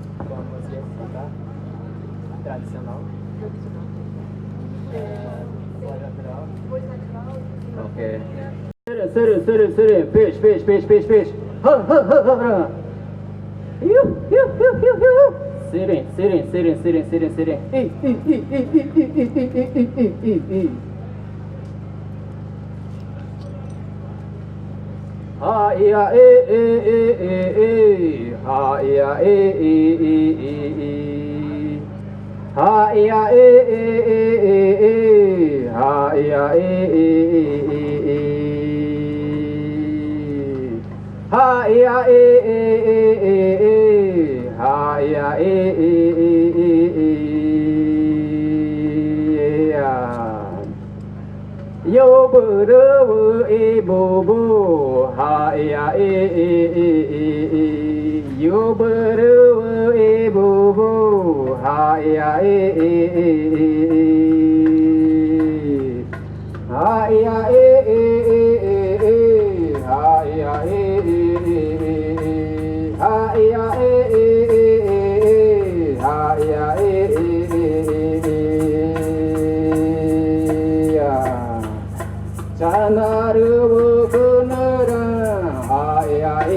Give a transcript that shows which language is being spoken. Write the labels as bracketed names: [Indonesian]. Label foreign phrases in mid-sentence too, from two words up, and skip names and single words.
[Spanish] Tradicional. Okay. [English] Fish. Sitting. Ha ya ha ya ha ya ha ya ha ya ha ya yo bu ru e bo bo ha ya yo bu ru e bo bo ha ya ha ya ha ya ha ya ha ya Chanaru kunara haya